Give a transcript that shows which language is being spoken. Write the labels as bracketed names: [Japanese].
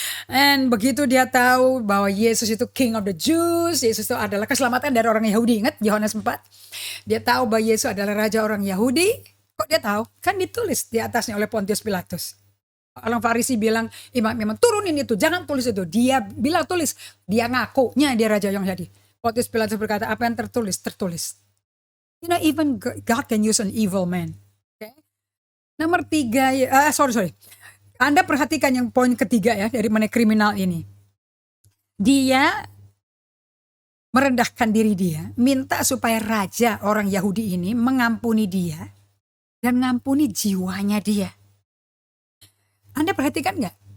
[Indonesian] And begitu dia tahu bahwa Yesus itu King of the Jews, Yesus itu adalah keselamatan dari orang Yahudi. Ingat Yohanes 4. Dia tahu bahwa Yesus adalah raja orang Yahudi. Kok dia tahu? Kan ditulis di atasnya oleh Pontius Pilatus. Orang Farisi bilang, imam turunin itu, jangan tulis itu. Dia bilang tulis, dia ngakunya dia raja yang Yahudi. Pontius Pilatus berkata, apa yang tertulis? Tertulis. [English] You know, even God can use an evil man. [Indonesian] Nomor 3, sorry. Anda perhatikan yang poin ketiga ya dari mengenai kriminal ini. Dia merendahkan diri dia, minta supaya raja orang Yahudi ini mengampuni dia dan mengampuni jiwanya dia. Anda perhatikan nggak?